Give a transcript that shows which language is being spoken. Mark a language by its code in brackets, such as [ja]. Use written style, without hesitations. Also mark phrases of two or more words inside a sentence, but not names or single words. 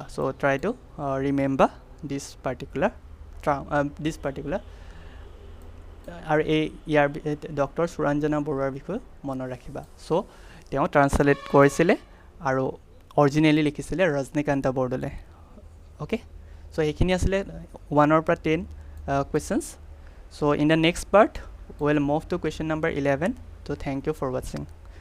[en] so try to remember this particular [as] আৰু এই ইয়াৰ ডক্টৰ সুৰঞ্জনা বৰুৱাৰ বিষয়ে মনত ৰাখিবা. সো তেওঁ ট্ৰান্সলেট কৰিছিলে আৰু অৰিজিনেলি লিখিছিলে ৰজনীকান্ত বৰদলৈ. [en] Okay, so [as] এইখিনি আছিলে 1 পৰা 10 questions. [en] So in the next part we will move to question number 11. So thank you for watching.